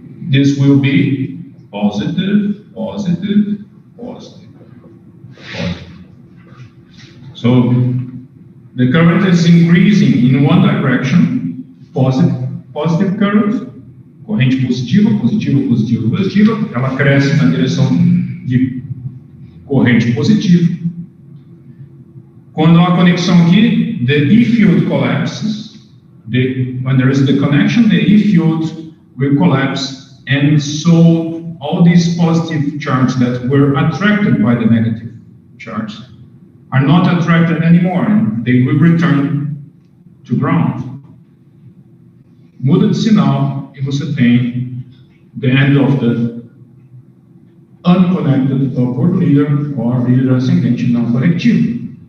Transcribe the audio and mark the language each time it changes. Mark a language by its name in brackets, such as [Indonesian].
[English] This will be positive, positive, positive, positive. So the current is increasing in one direction, positive current. [Portuguese] Corrente positiva, positiva, positiva, positiva, ela cresce na direção de corrente positiva. Quando há conexão aqui, [English] the E field collapses. When there is the connection, the E field will collapse, and so all these positive charges that were attracted by the negative charge are not attracted anymore, and they will return to ground. [Portuguese] Muda de sinal e você tem [English] the end of the unconnected upward leader or leader [Portuguese] ascendente não conectivo.